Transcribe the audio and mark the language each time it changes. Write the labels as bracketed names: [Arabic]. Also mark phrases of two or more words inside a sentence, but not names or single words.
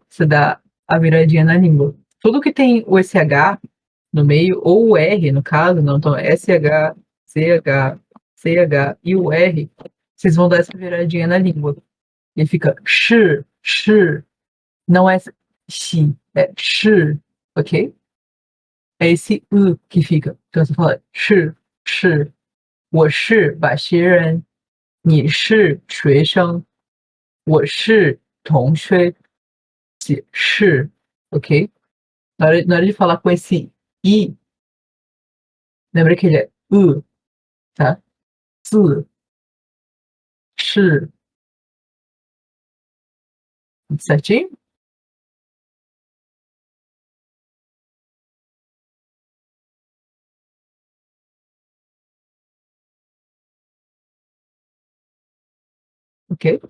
[Portuguese] Você dá a viradinha na língua. Tudo que tem o SH no meio, ou o R, no caso, não, então SH, CH, CH e o R, vocês vão dar essa viradinha na língua. E fica sh, sh. Não é xi, é sh, ok? É esse u que fica. Então você fala [Chinese] 是，我是把袭人，你是学生，我是同学，是 [Portuguese] ，ok? Na hora de falar com esse i, lembra que ele é u, tá? [Chinese] 字是 [Portuguese] certinho? Ok?